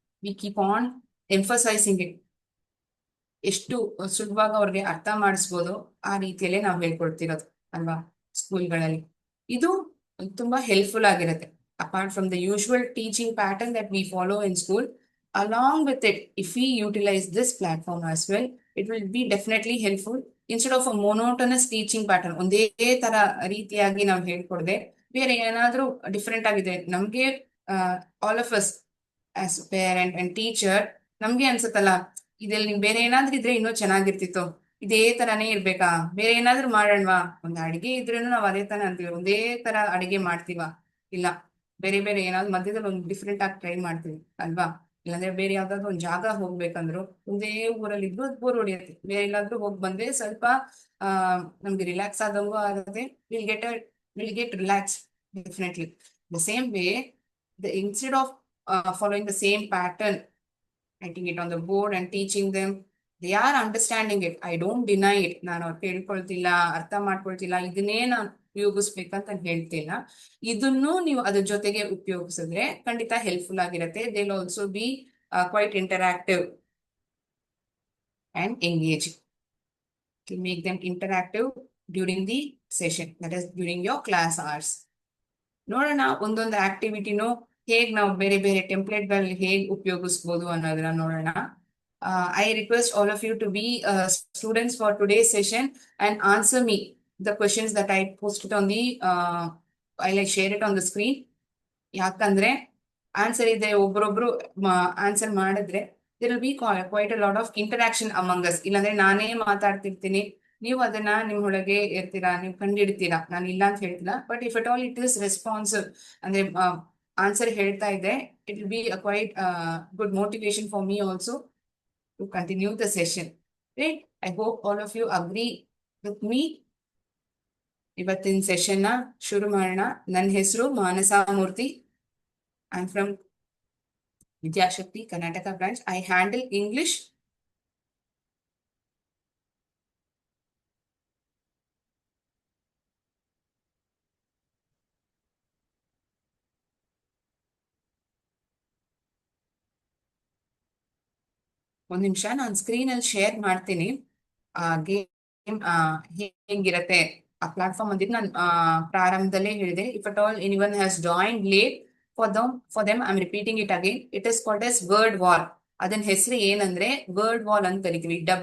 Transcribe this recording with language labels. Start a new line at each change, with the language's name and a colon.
English: We keep on emphasizing it.
Kannada: ಎಷ್ಟು ಸುಲಭವಾಗಿ ಅವ್ರಿಗೆ ಅರ್ಥ ಮಾಡಿಸ್ಬೋದು ಆ ರೀತಿಯಲ್ಲೇ ನಾವು ಹೇಳ್ಕೊಡ್ತಿರೋದು ಅಲ್ವಾ ಸ್ಕೂಲ್ಗಳಲ್ಲಿ. ಇದು ತುಂಬಾ ಹೆಲ್ಪ್ಫುಲ್ ಆಗಿರುತ್ತೆ.
English: Apart from the usual teaching pattern that we follow in school, along with it, if we utilize this platform as well, it will be definitely helpful. Instead of a monotonous teaching pattern,
Kannada: ಒಂದೇ ತರ ರೀತಿಯಾಗಿ ನಾವು ಹೇಳ್ಕೊಡದೆ ಬೇರೆ ಏನಾದ್ರೂ different ಆಗಿದೆ ನಮ್ಗೆ,
English: all of us as parent and teacher
Kannada: ನಮ್ಗೆ ಅನ್ಸುತ್ತಲ್ಲ, ಇದ್ರಲ್ಲಿ ಬೇರೆ ಏನಾದ್ರೂ ಇದ್ರೆ ಇನ್ನೂ ಚೆನ್ನಾಗಿರ್ತಿತ್ತು, ಇದೇ ತರಾನೇ ಇರ್ಬೇಕಾ, ಬೇರೆ ಏನಾದ್ರೂ ಮಾಡೋಣವಾ, ಒಂದ್ ಅಡಿಗೆ ಇದ್ರೂ ನಾವ್ ಅದೇ ತರ ಅಂತೀವಿ, ಒಂದೇ ತರ ಅಡಿಗೆ ಮಾಡ್ತೀವ, ಇಲ್ಲ ಬೇರೆ ಬೇರೆ ಏನಾದ್ರು ಮಧ್ಯದಲ್ಲಿ ಒಂದು ಡಿಫ್ರೆಂಟ್ ಆಗಿ ಟ್ರೈ ಮಾಡ್ತೀವಿ ಅಲ್ವಾ. ಇಲ್ಲಾಂದ್ರೆ ಬೇರೆ ಯಾವ್ದಾದ್ರು ಒಂದ್ ಜಾಗ ಹೋಗ್ಬೇಕಂದ್ರು ಒಂದೇ ಊರಲ್ಲಿ ಇದ್ರು ಅದು ಬೋರ್ ಹೊಡಿಯುತ್ತೆ. ಬೇರೆ ಎಲ್ಲಾದ್ರೂ ಹೋಗಿ ಬಂದ್ರೆ ಸ್ವಲ್ಪ ನಮ್ಗೆ ರಿಲ್ಯಾಕ್ಸ್ ಆದಂಗೂ ಆಗುತ್ತೆ.
English: Will get relax definitely. The same way, instead of following the same pattern, writing it on the board and teaching them, they are understanding it. I don't deny it.
Kannada: ನಾನು ಅವ್ರು ಕೇಳ್ಕೊಳ್ತಿಲ್ಲ, ಅರ್ಥ ಮಾಡ್ಕೊಳ್ತಿಲ್ಲ, ಇದನ್ನೇ ನಾನು ಉಪಯೋಗಿಸ್ಬೇಕಂತ ಹೇಳ್ತಿಲ್ಲ. ಇದನ್ನು ನೀವು ಅದ್ರ ಜೊತೆಗೆ ಉಪಯೋಗಿಸಿದ್ರೆ ಖಂಡಿತ ಹೆಲ್ಪ್ಫುಲ್ ಆಗಿರುತ್ತೆ.
English: They will also be quite interactive and engaging. To make them interactive during the session, that is during your class hours.
Kannada: ನೋಡೋಣ ಒಂದೊಂದು ಆಕ್ಟಿವಿಟಿನೂ ಹೇಗ್ ನಾವು ಬೇರೆ ಬೇರೆ ಟೆಂಪ್ಲೇಟ್ಗಳಲ್ಲಿ ಹೇಗ್ ಉಪಯೋಗಿಸ್ಬೋದು ಅನ್ನೋದನ್ನ ನೋಡೋಣ.
English: I request all of you to be students for today's session and answer me the questions that I posted on the I'll share it on the screen.
Kannada: ಯಾಕಂದ್ರೆ ಆನ್ಸರ್ ಇದೆ, ಒಬ್ರೊಬ್ರು ಆನ್ಸರ್ ಮಾಡಿದ್ರೆ
English: there will be quite a lot of interaction among us.
Kannada: ಇಲ್ಲಾಂದ್ರೆ ನಾನೇ ಮಾತಾಡ್ತಿರ್ತೀನಿ, ನೀವು ಅದನ್ನ ನಿಮ್ ಒಳಗೆ ಇರ್ತೀರಾ, ನೀವು ಕಂಡಿಡ್ತೀರಾ, ನಾನು ಇಲ್ಲ ಅಂತ ಹೇಳ್ತಿಲ್ಲ.
English: but if at all it is responsive,
Kannada: ಅಂದ್ರೆ ಆನ್ಸರ್ ಹೇಳ್ತಾ ಇದೆ,
English: It will be quite good motivation for me also to continue the session. Right? I hope all of you agree with me.
Kannada: ಇವತ್ತಿನ ಸೆಷನ್ ನ ಶುರು ಮಾಡೋಣ. ನನ್ನ ಹೆಸರು ಮಾನಸ ಮೂರ್ತಿ.
English: I'm from Vidyashakti Karnataka branch. I handle English.
Kannada: ಒಂದ್ ನಿಮಿಷ ನಾನು ಸ್ಕ್ರೀನ್ ಅಲ್ಲಿ ಶೇರ್ ಮಾಡ್ತೀನಿ. ಗೇಮ್ ಹೇಗಿರತ್ತೆ ಆ ಪ್ಲಾಟ್ಫಾರ್ಮ್ ಅಂದಿದ್ದು ನಾನು ಪ್ರಾರಂಭದಲ್ಲೇ ಹೇಳಿದೆ.
English: If at all anyone has join late, for them I'm repeating it again. It is called as word war.
Kannada: ಅದನ್ನ ಹೆಸರು ಏನಂದ್ರೆ ವರ್ಡ್ ವಾಲ್ ಅಂತ ಕರಿತೀವಿ.